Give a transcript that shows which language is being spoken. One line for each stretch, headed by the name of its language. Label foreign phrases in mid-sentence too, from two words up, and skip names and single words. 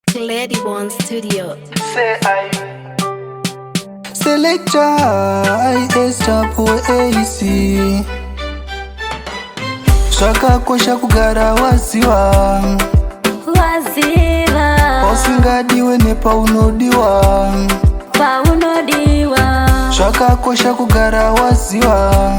English: Lady One Studio. Say I. Selector, I S double A C.
Shona: Zvakakosha kugara waziva. Waziva. Pausingadiwe nepaunodiwa. Paunodiwa. Zvakakosha kugara waziva.